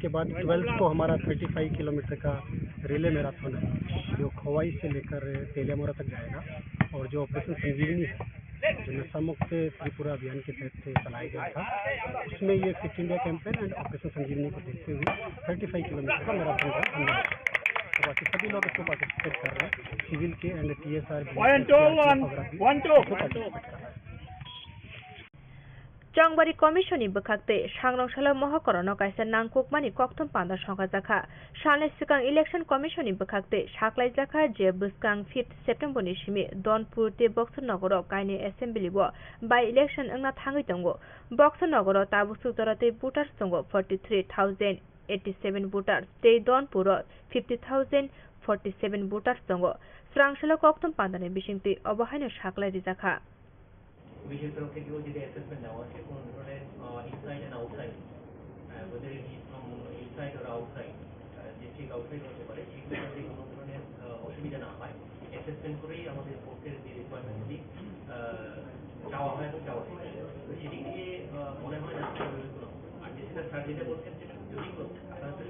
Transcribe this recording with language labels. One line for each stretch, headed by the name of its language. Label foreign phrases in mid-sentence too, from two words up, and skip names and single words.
Hindi: उसके बाद 12th को हमारा 35 किलोमीटर का रिले मैराथन है जो खोवाई से लेकर तेलियामोरा तक जाएगा, और जो ऑपरेशन संजीवनी है जो नशा मुक्त त्रिपुरा अभियान के तहत चलाया गया था, उसमें ये फिट इंडिया कैंपेन एंड ऑपरेशन संजीवनी को देखते हुए 35 किलोमीटर का मैराथन का हमने रखा। तो बाकी सभी लोग इसको पार्टिसिपेट कर रहे हैं, सिविल के एंड TSR
Kok Borok: Chongbari Commission ni bakakte Sangrongshalo Mohokorono kaisa nangkukmani kokthom panda songkha jakha salni sikang Election Commission ni bakakte saklai jakha je buskang 5 September ni simi Donpur te Boxer nogoro kaini assembly bo
English: by election
Kok Borok: angna thangui tongo Boxer nogoro tabusuk dorate voters tongo 43,087 voters te Donpur 50,047 voters tongo Srangshalo kokthom panda ni bisingti obahaino saklai jakha
Bangla: বিশেষ তরফ থেকেও যদি অ্যাসেসমেন্ট নেওয়া আছে কোন ধরনের
English: inside and outside
Bangla: ওদের
English: from inside
Bangla: আর
English: outside district outside
Bangla: হতে পারে সেগুলো যদি কোনো ধরনের অসুবিধা না হয় অ্যাসেসমেন্ট করেই আমাদের ফোর্সের যে রিকোয়ারমেন্টগুলি চাওয়া হয় এবং চাওয়া হয় তো সেদিক দিয়ে মনে হয় না কোনো আর যেটা স্যার যেটা বলছেন সেটা যদি আপনারা তো